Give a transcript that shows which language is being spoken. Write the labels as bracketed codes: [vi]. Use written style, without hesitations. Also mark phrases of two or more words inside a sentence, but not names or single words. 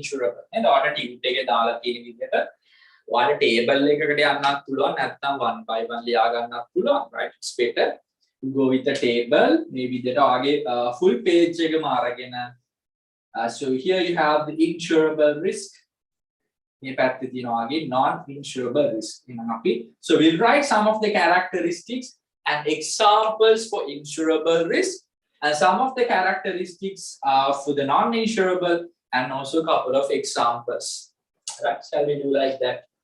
[en] And order table [si] එකේ දාලා තියෙන විදිහට ඔයාලා table එකකට යන්නත් පුළුවන් නැත්නම් [en] one by one [si] ලියා ගන්නත් පුළුවන්, [en] right? It's better to go with the table [si] මේ විදිහට ඔයාගේ [en] full page [si] එකම අරගෙන [en] so here you have the insurable risk [si] මේ පැත්තේ තියෙනවා වගේ [en] non-insurable risk [si] එහෙනම් අපි [en] so we'll write some of the characteristics and examples for insurable risk and some of the characteristics for the non-insurable and also a couple of examples. Right? Shall we do like that?